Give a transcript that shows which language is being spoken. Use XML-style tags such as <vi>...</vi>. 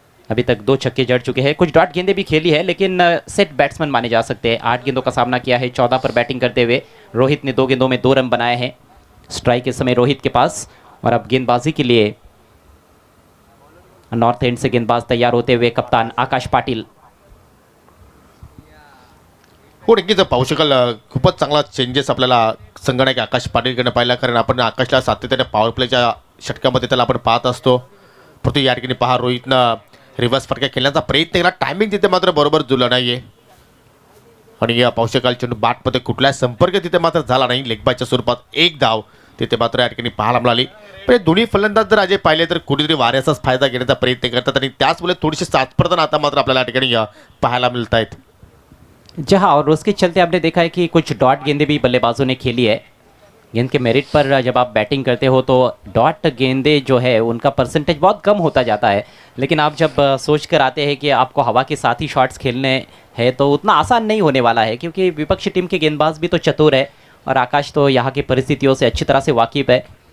<hi>अभी तक 2 छक्के जड़ चुके हैं, कुछ डॉट गेंदें भी खेली है, लेकिन सेट बैट्समैन माने जा सकते हैं। 8 गेंदों का सामना किया है 14 पर बैटिंग करते हुए। रोहित ने 2 गेंदों में 2 रन बनाए हैं स्ट्राइक के समय रोहित के पास। और अब गेंदबाजी के लिए नॉर्थ एंड से गेंदबाज तैयार होते हुए कप्तान आकाश पाटील।</hi> <mr>हो नक्कीच पाहू शकाल खूपच चांगला चेंजेस आपल्याला संगणक आकाश पाटीलकडनं पाहिला, कारण आपण आकाशला सातत्याने पॉवर प्लेच्या षटकामध्ये त्याला आपण पाहत असतो. परंतु या ठिकाणी पहा रोहितनं रिव्हर्स फटका खेळण्याचा प्रयत्न केला, टायमिंग तिथे मात्र बरोबर जुळलं नाहीये आणि या पाहू शकाल चेंडू बॅटमध्ये कुठलाही संपर्क तिथे मात्र झाला नाही. लेगबायच्या स्वरूपात एक धाव तिथे मात्र या ठिकाणी पाहायला मिळाली. पण हे दोन्ही फलंदाज जर अजय पाहिले तर कुठेतरी वाऱ्याचाच फायदा घेण्याचा प्रयत्न करतात आणि त्याचमुळे थोडीशी सातपर्यंत आता मात्र आपल्याला या ठिकाणी पाहायला मिळत आहेत.</mr> <hi>जी हाँ, और उसके चलते आपने देखा है कि कुछ डॉट गेंदें भी बल्लेबाजों ने खेली है। गेंद के मेरिट पर जब आप बैटिंग करते हो तो डॉट गेंदें जो है उनका परसेंटेज बहुत कम होता जाता है, लेकिन आप जब सोच कर आते हैं कि आपको हवा के साथ ही शॉट्स खेलने हैं तो उतना आसान नहीं होने वाला है, क्योंकि विपक्षी टीम के गेंदबाज भी तो चतुर है और आकाश तो यहाँ की परिस्थितियों से अच्छी तरह से वाकिफ है।</hi>